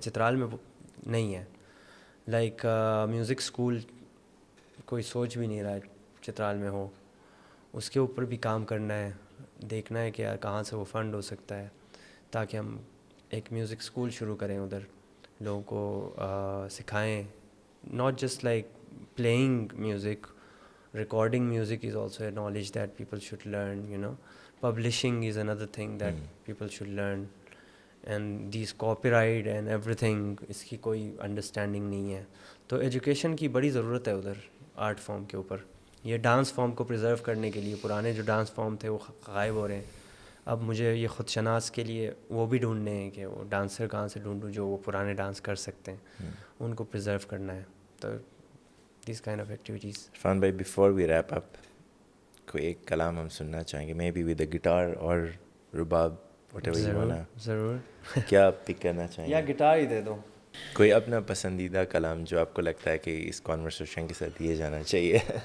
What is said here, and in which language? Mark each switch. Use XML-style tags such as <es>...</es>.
<hi>चित्राल में नहीं है. लाइक म्यूज़िक स्कूल कोई सोच भी नहीं रहा है चित्राल में हो. उसके ऊपर भी काम करना है. देखना है कि यार कहाँ से वो फ़ंड हो सकता है ताकि हम एक म्यूज़िक स्कूल शुरू करें उधर, लोगों को सिखाएं.</hi> <en>not just like playing music, recording music is also a knowledge that people should learn, publishing is another thing that people should learn, and these copyright and everything,</en> <hi>इसकी कोई understanding नहीं है. तो education की बड़ी ज़रूरत है उधर आर्ट फॉर्म के ऊपर. ये डांस फॉर्म को प्रिजर्व करने के लिए पुराने जो डांस फॉर्म थे वो गायब हो रहे हैं. अब मुझे ये खुद शनास के लिए वो भी ढूंढने हैं कि वो डांसर कहाँ से ढूंढूं जो वो पुराने डांस कर सकते हैं, उनको प्रिजर्व करना है.</hi> <en>तो these kind of activities. Irfan bhai, before we wrap up,</en> <hi>कोई एक कलाम हम सुनना चाहेंगे,</hi> <en>maybe with a guitar or rubab, whatever you wanna.</en> <hi>ज़रूर. क्या पिक करना चाहेंगे? या गिटार ही दे दो. कोई अपना पसंदीदा कलाम जो आपको लगता है कि इस कॉन्वर्सेशन के साथ दिए जाना चाहिए.</hi>